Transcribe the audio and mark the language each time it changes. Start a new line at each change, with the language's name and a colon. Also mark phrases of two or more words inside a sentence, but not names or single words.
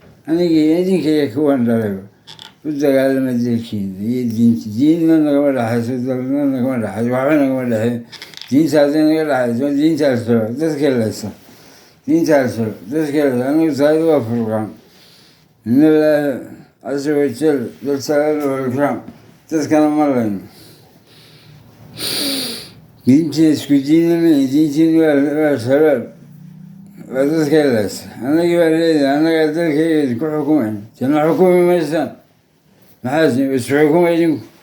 Somali: Aniga iyo idinka iyo kuwan dhalayba. U dagaalama dalkiina iyo diinta. Diinna nagama dhaxayso, dalna nagama dhaxayso, waxba nagama dhaxayo. Diinta hadday naga dhaxayso, diinta Al-Shabaab, dadka leysa. Diinta Al-Shabaab, dadka leysa. Anigu taayadu waa Furqaan.
Arabic: إن الله عز وجل ذو الجلال والإكرام.
Somali: Dadkana ma leyno. Diintii isku diinna ma yihin, diintiin waa, waa Al-Shabaab. Waa dadka leysa. Annaga baa leedahay, annaga dalkayga idinku xukumayna. Dee ma xukumi maysaan. Maxaa is, is xukuma idinku?